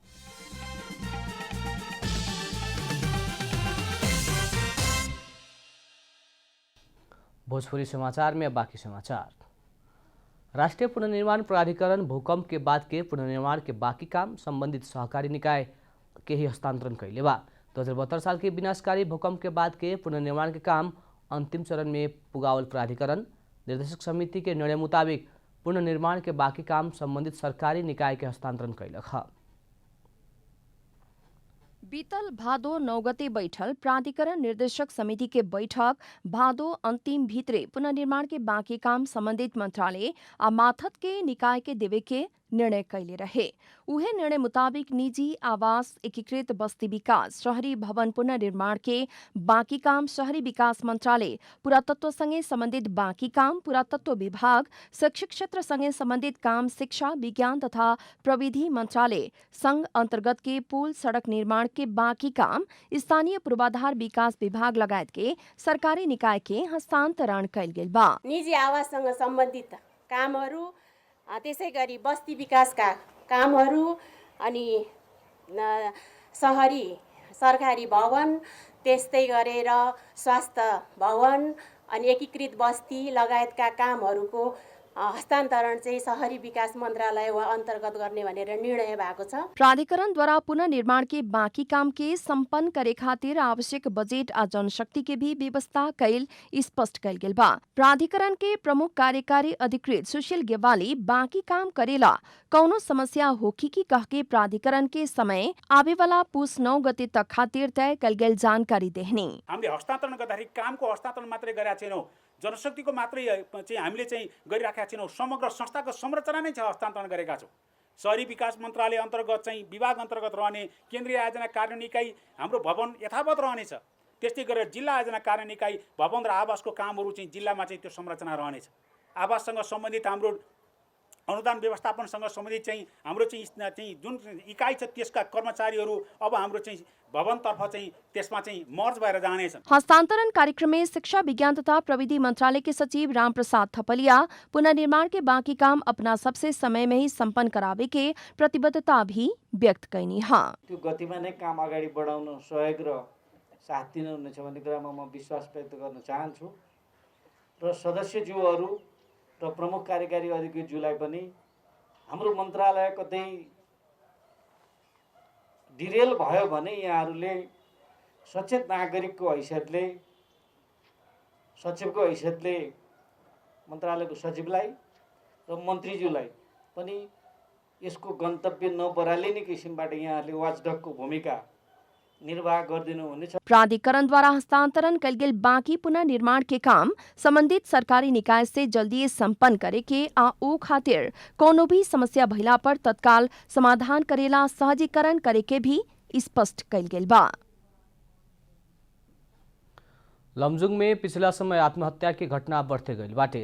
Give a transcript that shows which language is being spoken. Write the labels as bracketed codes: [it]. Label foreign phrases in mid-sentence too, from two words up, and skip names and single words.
[bho] भोजपुरी समाचार में बाकी समाचार। राष्ट्रीय पुनर्निर्माण प्राधिकरण भूकंप के बाद के पुनर्निर्माण के बाकी काम संबंधित सहकारी निकाय के ही हस्तांतरण कैले बा। 2072 साल के विनाशकारी भूकंप के बाद के पुनर्निर्माण के काम अंतिम चरण में पुगावल प्राधिकरण निर्देशक समिति के निर्णय मुताबिक पुनर्निर्माण के बाकी काम संबंधित सरकारी निकाय के हस्तांतरण कैलक ह। बीतल भादो 9 गते बैठल प्राधिकरण निर्देशक समिति के बैठक भादो अंतिम भित्रे पुनर्निर्माण के बाँकी काम संबंधित मंत्रालय आ माथत के निकाय के देवे के निर्णय कैले रहे। उहे निर्णय मुताबिक निजी आवास, एकीकृत बस्ती विकास, शहरी भवन पुनर्निर्माण के बाँकी काम शहरी विकास मंत्रालय, पुरातत्व सँगै सम्बन्धित बाँकी काम पुरातत्व विभाग, शैक्षिक क्षेत्र सँगै सम्बन्धित काम शिक्षा, विज्ञान तथा प्रविधि मंत्रालय, संघ अन्तर्गत के पुल सड़क निर्माण के बाँकी काम स्थानीय पूर्वाधार विकास विभाग लगायत के सरकारी निकाय के हस्तान्तरण कैल गेल बा। [ne] निजी आवाससँग सम्बन्धित कामहरू, त्यसै गरी बस्ती विकासका कामहरू अनि शहरी सरकारी भवन, त्यस्तै गरेर स्वास्थ्य भवन अनि एकीकृत बस्ती लगायतका कामहरूको हस्तान्तरण चाहिँ शहरी विकास मन्त्रालय वा अन्तर्गत गर्ने भनेर निर्णय भएको छ। [bho] प्राधिकरणद्वारा पुनर्निर्माण के बाँकी काम के सम्पन्न करे खातिर आवश्यक बजेट आ जनशक्ति के भी व्यवस्था कैल स्पष्ट कैल गेल बा। प्राधिकरण के प्रमुख कार्यकारी अधिकृत सुशील गेवाली बाँकी काम करेला कौनो समस्या होखी की कह के प्राधिकरण के समय आवे वाला पुस 9 गते तक खातिर तय कैल गेल जानकारी देहनी। [ne] हामीले हस्तान्तरण गर्दाखेरि कामको हस्तान्तरण मात्रै गरेका छैनौँ, जनशक्तिको मात्रै चाहिँ हामीले चाहिँ गरिराखेका छैनौँ, समग्र संस्थाको संरचना नै छ हस्तान्तरण गरेका छौँ। शहरी विकास मन्त्रालय अन्तर्गत चाहिँ विभाग अन्तर्गत रहने केन्द्रीय आयोजना कार्यान्वयन इकाइ हाम्रो भवन यथावत रहनेछ। त्यस्तै गरेर जिल्ला आयोजना कार्यान्वयन इकाइ भवन र आवासको कामहरू चाहिँ जिल्लामा चाहिँ त्यो संरचना रहनेछ। आवाससँग सम्बन्धित हाम्रो अनुदान व्यवस्थापनसँग सम्बन्धित चाहिँ हाम्रो चाहिँ जुन इकाइ छ त्यसका कर्मचारीहरू अब हाम्रो चाहिँ भवनतर्फ चाहिँ त्यसमा चाहिँ मर्ज भएर जानेछन्। [bho] हस्तांतरण कार्यक्रम में शिक्षा, विज्ञान तथा प्रविधि मंत्रालय के सचिव रामप्रसाद थपलिया पुनर्निर्माण के बाकी काम अपना सबसे समय में ही संपन्न करावे के प्रतिबद्धता भी व्यक्त कैनी है। [ne] त्यो गतिमा नै काम अगाडि बढाउन सहयोग र साथ दिनुहुनेछ भन्ने कुरामा म विश्वास व्यक्त गर्न चाहन्छु र सदस्यज्यूहरू र प्रमुख कार्यकारी अधिकारीज्यूलाई पनि हाम्रो मन्त्रालय कतै डिरेल भयो भने यहाँहरूले सचेत नागरिकको हैसियतले सचिवको हैसियतले मन्त्रालयको सचिवलाई र मन्त्रीज्यूलाई पनि यसको गन्तव्य नबरालिने किसिमबाट यहाँहरूले वाचडगको भूमिका निर्वाह गरिदिनु हुनेछ। [bho] प्राधिकरणद्वारा हस्तांतरण कैल गेल बाकी पुनर्निर्माण के काम संबंधित सरकारी निकाय से जल्दी संपन्न करे के आ ओ खातिर कोनो भी समस्या भइला पर तत्काल समाधान करेला सहजीकरण करे के भी स्पष्ट कैल गेल बा। लमजुङ में पिछला समय आत्महत्या की घटना बढ़ते गई बाटे।